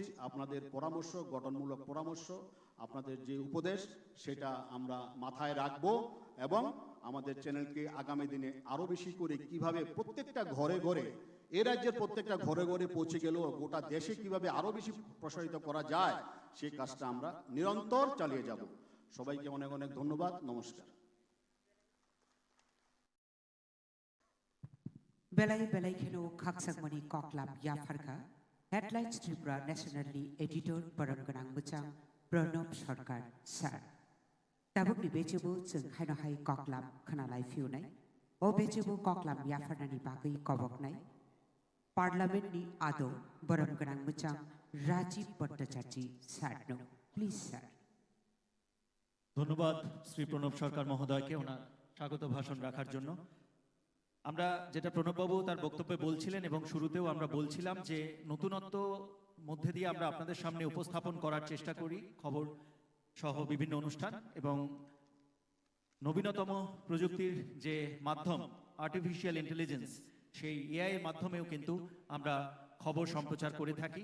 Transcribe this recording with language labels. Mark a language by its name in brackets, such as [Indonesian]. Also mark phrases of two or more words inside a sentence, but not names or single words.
[Bangla] আপনাদের পরামর্শ, গঠনমূলক পরামর্শ, আপনাদের যে উপদেশ, সেটা আমরা মাথায় রাখব এবং আমাদের চ্যানেলকে আগামী দিনে আরও বেশি করে কিভাবে প্রত্যেকটা ঘরে ঘরে এই রাজ্যের প্রত্যেকটা ঘরে ঘরে পৌঁছে গেল, গোটা দেশে কিভাবে আরো বেশি প্রসারিত করা যায় সেই কাজটা আমরা নিরন্তর চালিয়ে যাব। সবাইকে অনেক অনেক ধন্যবাদ, নমস্কার। [Bodo] बेलाय बेलाय खेलो खाकसांगमनि कक्लाम याफारका हेडलाइन्स त्रिपुरा नेशनली एडिटर बरंगोनां मोजां प्रणब सरकार सार दाबुकनि बेजेबो जों हायनहाय कक्लाम खोनालाय फिउनाय ओ बेजेबो कक्लाम याफारनानि बागै कबकनाय पार्लामेन्टनि आदौ बरंगोनां मोजां राजीव भट्टाचार्य सार नो प्लिज सार। [Bangla] ধন্যবাদ শ্রী প্রণব সরকার মহোদয়কে ওনার স্বাগত ভাষণ রাখার জন্য। আমরা যেটা প্রণববাবু তার বক্তব্যে বলছিলেন এবং শুরুতেও আমরা বলছিলাম যে নতুনত্ব মধ্যে দিয়ে আমরা আপনাদের সামনে উপস্থাপন করার চেষ্টা করি খবর সহ বিভিন্ন অনুষ্ঠান, এবং নবীনতম প্রযুক্তির যে মাধ্যম [English] artificial intelligence [Bangla] সেই এআই এর মাধ্যমেও কিন্তু আমরা খবর সম্প্রচার করে থাকি।